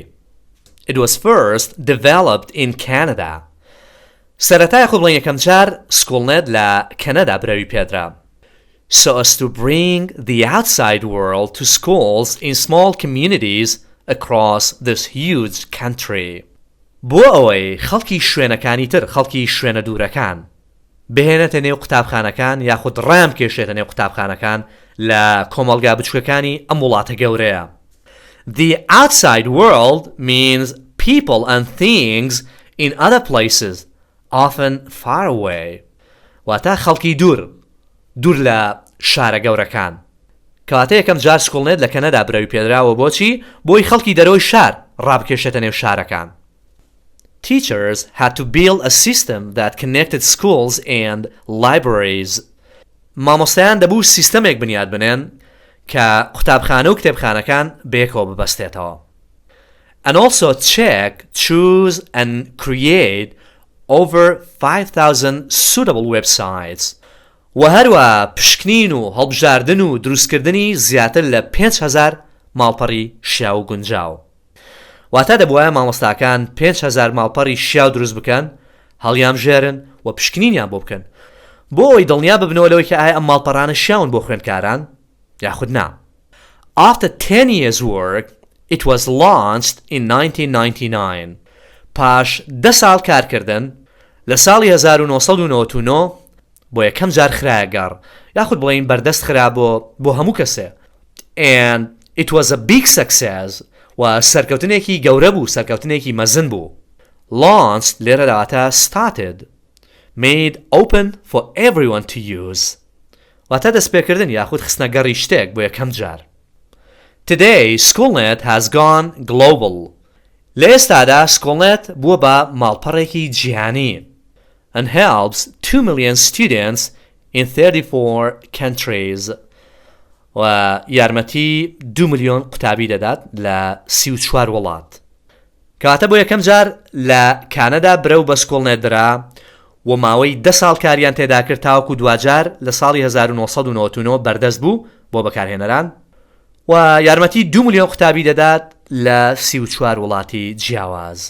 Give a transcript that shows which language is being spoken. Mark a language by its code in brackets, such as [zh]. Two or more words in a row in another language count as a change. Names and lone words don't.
[en] It was first developed in Canada. [ckb] سەرەتا یاخۆ بڵێن یەکەم جار SchoolNet لە کەنەدا برەوی پێدرا. [en] So as to bring the outside world to schools in small communities across this huge country. [ckb] بۆ ئەوەی خەڵکی شوێنەکانی تر خەڵکی شوێنە دوورەکان بهێنێتە نێو قوتابخانەکان یاخود ڕام کێشێتە نێو قوتابخانەکان لە کۆمەڵگا بچووکەکانی ئەم وڵاتە گەورەیە. [en] The outside world means people and things in other places, often far away. [ckb] واتە خەڵکی دوور لە شارە گەورەکان. کەواتە یەکەم جار SchoolNet لە کەنەدا برەوی پێدراوە بۆچی؟ بۆی خەڵکی دەرەوەی شار ڕابکێشێتە نێو شارەکان. [en] Teachers had to build a system that connected schools and libraries. [ckb] مامۆستایان دەبوو سیستەمێک بنیاد بنێن کە قوتابخانە و کتێبخانەکان بەیەکەوە ببەستێتەوە. [en] And also check, choose and create over 5,000 suitable websites. [ckb] و هەروە پشکنین و هەڵبژاردن و دروستکردنی زیاتر لە 5,000 ماڵپەڕی شیاو و گونجاو. واتە دەبوایە مامۆستاکان 5,000 ماڵپەڕی شیاو دروست بکەن، هەڵیان ژێرن و پشکنینیان بۆ بکەن بۆ ئەوەی دڵنیا ببنەوە لەوەی کە ئایا ئەم ماڵپەڕانە شیاون بۆ خوێندکاران یاخود نا. [en] After 10 years work, it was launched in 1999. [ckb] پاش 10 ساڵ کارکردن لە ساڵی 1999 بۆ یەکەم جار خرایە گەڕ یاخود بڵێین بەردەست خرا بۆ هەموو کەسێ. [en] And it was a big success [ckb] و سەرکەوتنێکی گەورە بوو، سەرکەوتنێکی مەزن بوو. Launched لێرە دەواتە started. [en] Made open for everyone to use. [ckb] واتە دەستپێکردن یاخود خستنە گەڕی شتێک بۆ یەکەم جار. [en] Today, SchoolNet has gone global. [ckb] لە ئێستادا SchoolNet بووە بە ماڵپەڕێکی جیهانی [en] and helps 2 million students in 34 countries. [ckb] و یارمەتی 2 ملیۆن قوتابی دەدات لە 34 وڵات. کاتە بۆ یەکەم جار لە کانەدا برەو بە SchoolNet درا و ماوەی 10 ساڵ کاریان تێدا کرد تاوەکو دوجار لە ساڵی 1999 بەردەست بوو بۆ بەکارهێنەران و یارمەتی 2 ملیۆن قوتابی دەدات لە 34 وڵاتی جیاواز.